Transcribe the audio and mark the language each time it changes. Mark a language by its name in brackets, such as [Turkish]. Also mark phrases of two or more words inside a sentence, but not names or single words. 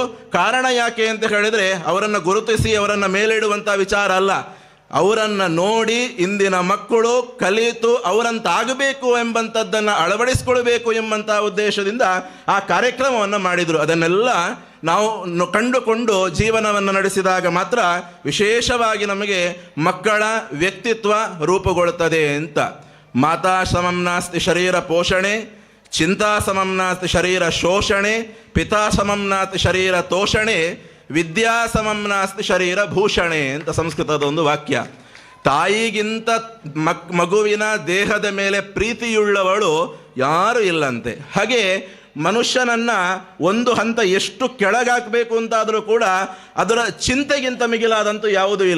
[Kannada] ಕಾರಣ ಯಾಕೆ ಅಂತ ಹೇಳಿದರೆ, ಅವರನ್ನು ಗುರುತಿಸಿ ಅವರನ್ನು ಮೇಲಿಡುವಂಥ ವಿಚಾರ ಅಲ್ಲ, ಅವರನ್ನು ನೋಡಿ ಇಂದಿನ ಮಕ್ಕಳು ಕಲಿತು ಅವರಂತಾಗಬೇಕು ಎಂಬಂಥದ್ದನ್ನು ಅಳವಡಿಸಿಕೊಳ್ಬೇಕು ಎಂಬಂಥ ಉದ್ದೇಶದಿಂದ ಆ ಕಾರ್ಯಕ್ರಮವನ್ನು ಮಾಡಿದರು. ಅದನ್ನೆಲ್ಲ ನಾವು ಕಂಡುಕೊಂಡು ಜೀವನವನ್ನು ನಡೆಸಿದಾಗ ಮಾತ್ರ ವಿಶೇಷವಾಗಿ ನಮಗೆ ಮಕ್ಕಳ ವ್ಯಕ್ತಿತ್ವ ರೂಪುಗೊಳ್ಳುತ್ತದೆ ಅಂತ. [Sanskrit] ಮಾತಾ ಸಮಂ ನಾಸ್ತಿ ಶರೀರ ಪೋಷಣೆ, ಚಿಂತಾ ಸಮಂ ನಾಸ್ತಿ ಶರೀರ ಶೋಷಣೆ, ಪಿತಾ ಸಮಂ ನಾಸ್ತಿ ಶರೀರ ತೋಷಣೆ, ವಿದ್ಯಾ ಸಮಂ ನಾಸ್ತಿ ಶರೀರ ಭೂಷಣೆ [Kannada] ಅಂತ ಸಂಸ್ಕೃತದ ಒಂದು ವಾಕ್ಯ. ತಾಯಿಗಿಂತ ಮಗುವಿನ ದೇಹದ ಮೇಲೆ ಪ್ರೀತಿಯುಳ್ಳವಳು ಯಾರೂ ಇಲ್ಲಂತೆ. ಹಾಗೆ ಮನುಷ್ಯನನ್ನು ಒಂದು ಹಂತ ಎಷ್ಟು ಕೆಳಗಾಕಬೇಕು ಅಂತಾದರೂ ಕೂಡ ಅದರ ಚಿಂತೆಗಿಂತ ಮಿಗಿಲಾದಂತೂ ಯಾವುದೂ ಇಲ್ಲ.